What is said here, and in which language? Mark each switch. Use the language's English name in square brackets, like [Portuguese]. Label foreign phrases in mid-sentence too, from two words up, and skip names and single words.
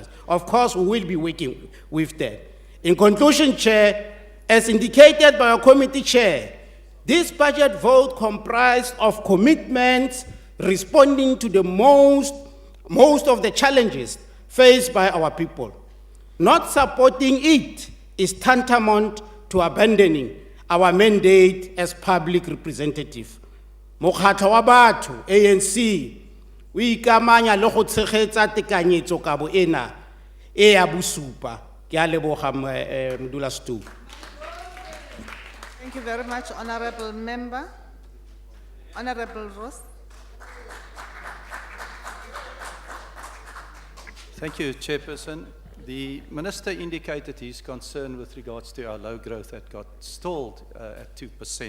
[English] Of course, we will be working with them. In conclusion, Chair, as indicated by our committee chair, this budget vote comprised of commitments responding to the most of the challenges faced by our people. Not supporting it is tantamount to abandoning our mandate as public representative. [Tswana] Mokgatlo wa batho, ANC, o ikamanya le go tshegetsa tekanyetso kabo ena e ya bosupa. Ke a leboga modulasetulo. [English] Thank you very much, Honorable Member. Honorable Ross. Thank you, Chairperson. The Minister indicated his concern with regards to our low growth that got stalled at 2%.